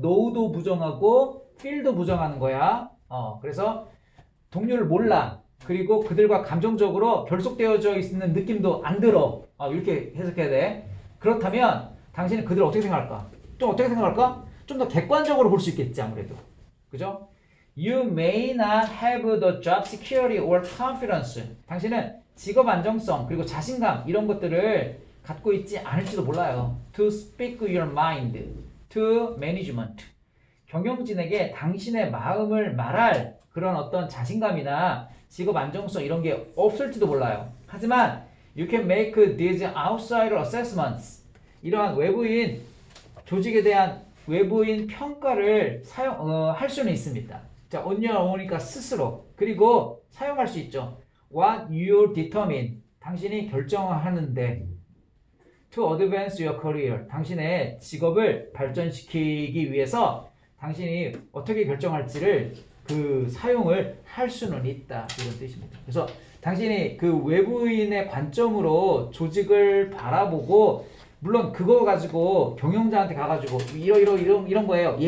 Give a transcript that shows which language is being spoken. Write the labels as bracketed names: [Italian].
[Korean] know도 부정하고 feel도 부정하는 거야. 그래서 동료를 몰라. 그리고 그들과 감정적으로 결속되어져 있는 느낌도 안 들어. 이렇게 해석해야 돼. 그렇다면 당신은 그들을 어떻게 생각할까? 좀 어떻게 생각할까? 좀 더 객관적으로 볼 수 있겠지 아무래도. 그죠? [English] You may not have the job security or confidence. [Korean] 당신은 직업 안정성 그리고 자신감 이런 것들을 갖고 있지 않을지도 몰라요. [English] To speak your mind to management. [Korean] 경영진에게 당신의 마음을 말할 그런 어떤 자신감이나 직업 안정성 이런 게 없을지도 몰라요. 하지만 [English] you can make these outsider assessments. [Korean] 이러한 외부인 조직에 대한 외부인 평가를 할 수는 있습니다. 자, [English] on your own [Korean] 이니까 스스로. 그리고 사용할 수 있죠. [English] What you determine. [Korean] 당신이 결정하는데 [English] to advance your career. [Korean] 당신의 직업을 발전시키기 위해서 당신이 어떻게 결정할지를 그 사용을 할 수는 있다. 이런 뜻입니다. 그래서 당신이 그 외부인의 관점으로 조직을 바라보고 물론 그거 가지고 경영자한테 가가지고 이런 거예요.